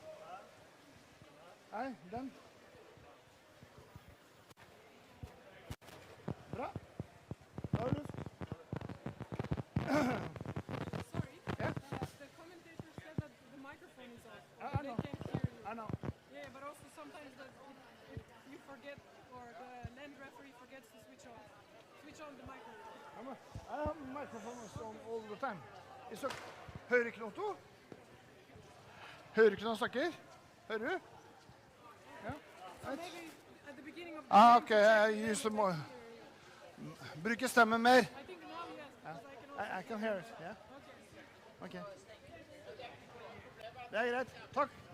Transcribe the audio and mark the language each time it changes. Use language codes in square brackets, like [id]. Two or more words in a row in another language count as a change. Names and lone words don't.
[no] Nei, den. Bra. Da har du luft. [en] Sorry, the commentator said that the microphone is off. They can't hear you. I know. Yeah, but also sometimes that if you forget, or the land referee forgets to switch on the microphone. I have microphones on all the time. [no] Hører ikke noe, to? Hører ikke når han snakker? Hører du? Ja. [en] Maybe at the beginning of the [no] Ok, jeg [en] use more. [no] Bruker stemmen mer. [en] I think now yes, I can hear it, yeah. [no] Okay. Det er greit. Takk.